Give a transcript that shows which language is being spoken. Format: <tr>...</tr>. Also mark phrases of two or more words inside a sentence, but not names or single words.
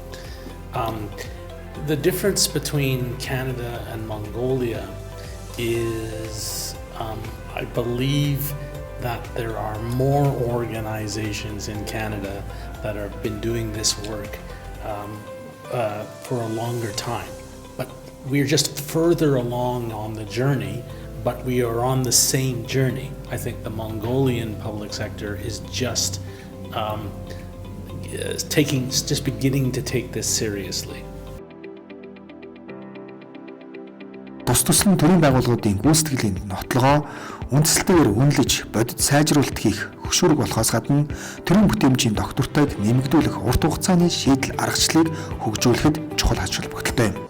<en>The difference between Canada and Mongolia is I believe that there are more organizations in Canada that have been doing this work for a longer time. But we're just further along on the journey, but we are on the same journey. I think the Mongolian public sector is just beginning to take this seriously.</en> <mn>Тус-туслан төрийн байгууллагуудын гүйцэтгэлийн нотлогоо үндсэлтэйгээр үнэлж бодит сайжруулалт хийх хөшүүрэг болохоос гадна төрийн бүтээмжийн доктортойг нэмэгдүүлэх урт хугацааны шийдэл аргачлалыг хөгжүүлэхэд чухал ач холбогдолтой юм.</mn>